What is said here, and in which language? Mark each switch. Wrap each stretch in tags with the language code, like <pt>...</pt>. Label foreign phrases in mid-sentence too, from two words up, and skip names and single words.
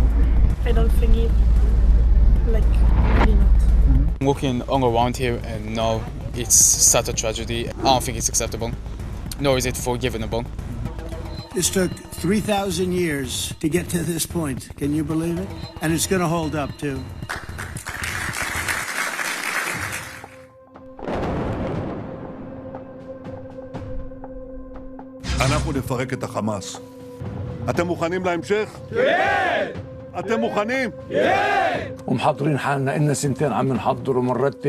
<en>I don't think it. Like, really not. I'm walking all around here and no, it's such a tragedy. I don't think it's acceptable, nor is it forgivable. This took 3,000 years to get to this point. Can you believe it? And it's going to hold up, too.</en> <he>אנחנו נפרק את החמאס. אתם מוכנים להמשך? כן! אתם מוכנים? כן!</he> <ar>ومحضرين حالنا إلنا سنتين عم نحضر ومنرتب.</ar>